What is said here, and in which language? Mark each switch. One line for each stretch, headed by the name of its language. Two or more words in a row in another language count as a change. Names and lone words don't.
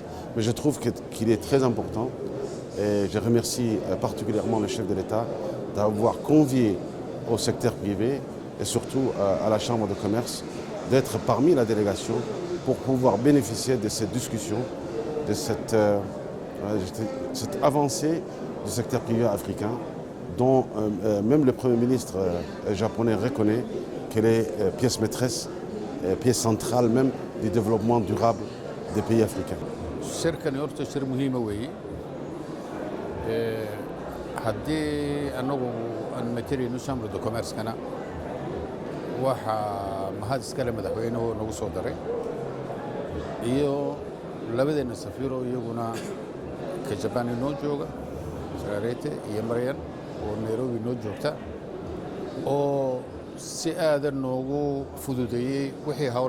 French: Mais je trouve qu'il est très important et je remercie particulièrement le chef de l'État d'avoir convié au secteur privé et surtout à la Chambre de commerce d'être parmi la délégation pour pouvoir bénéficier de cette discussion, de cette avancée du secteur privé africain dont même le Premier ministre japonais reconnaît qu'elle est pièce maîtresse, pièce centrale même du développement durable des pays africains.
Somali: haddii anagu aan matelayno Chambre de Commerce-kana waxaa mahad iskale madaxweynuhu nagu soo daray iyo labadeena safiiro iyaguna ka Japan inoo jooga Sararete iyo Maryan oo Nairobi inoo joogta oo si aadan noogu fududeeyey wixii hawlan